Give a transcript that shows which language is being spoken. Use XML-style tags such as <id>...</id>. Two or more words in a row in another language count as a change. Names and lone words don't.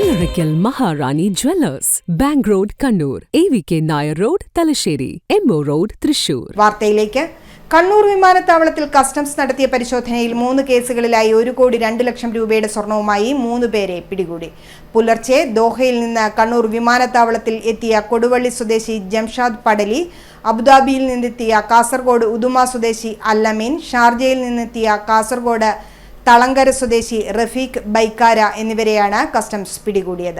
<en>Oracle Maharani Jewellers, Bank Road, Kannur, AVK Nair Road, Talasheri, MO Road, Thrissur.</en> <ml>വാർത്തയിലേക്ക്. കണ്ണൂർ വിമാനത്താവളത്തിൽ കസ്റ്റംസ് നടത്തിയ പരിശോധനയിൽ 3 കേസുകളിലായി 1,02 ലക്ഷം രൂപയുടെ സ്വർണവുമായി 3 പേരെ പിടികൂടി. പുലർച്ചെ ദോഹയിൽ നിന്ന് കണ്ണൂർ വിമാനത്താവളത്തിൽ എത്തിയ കൊടുവള്ളി സ്വദേശി ജംഷാദ് പടലി, അബുദാബിയിൽ നിന്നെത്തിയ കാസർഗോഡ് ഉദുമ സ്വദേശി അല്ലമീൻ, ഷാർജയിൽ നിന്നെത്തിയ കാസർഗോഡ് തളങ്കര സ്വദേശി റഫീഖ് ബൈക്കാര എന്നിവരെയാണ് കസ്റ്റംസ് പിടികൂടിയത്.</ml>